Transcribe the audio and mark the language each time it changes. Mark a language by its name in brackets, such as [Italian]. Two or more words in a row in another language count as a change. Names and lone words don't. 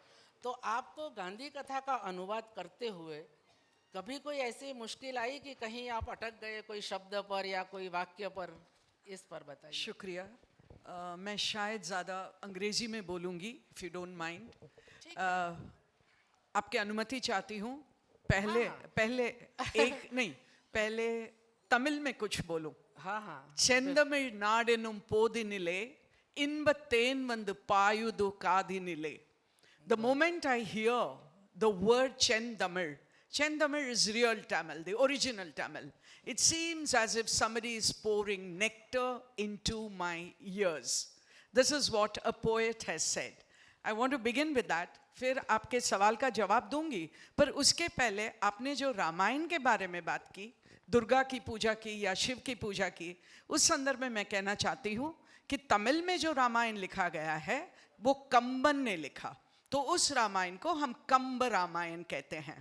[Hindi] तो आपको गांधी कथा का अनुवाद करते हुए कभी कोई ऐसी मुश्किल आई कि कहीं आप अटक गए कोई शब्द पर या कोई वाक्य पर? इस पर बताइए। शुक्रिया। मैं शायद ज़्यादा अंग्रेजी में बोलूँगी, [English] if you don't mind. [Hindi] आपकी अनुमति चाहती हूँ। पहले तमिल में कुछ बोलूँ। हाँ। [Tamil] செந்தமிழ் நாடெனும் போதினிலே இன்பத்தேன் வந்து பாயுது காதினிலே. [English] The moment I hear the word Chendamil is real Tamil, the original Tamil. It seems as if somebody is pouring nectar into my ears. This is what a poet has said. I want to begin with that. [Hindi] फिर आपके सवाल का जवाब दूंगी, पर उसके पहले आपने जो रामायण के बारे में बात की, दुर्गा की पूजा की या शिव की पूजा की, उस संदर्भ में मैं कहना चाहती हूँ कि तमिल में जो रामायण लिखा गया है वो कंबन ने लिखा, तो उस रामायण को हम कंब रामायण कहते हैं।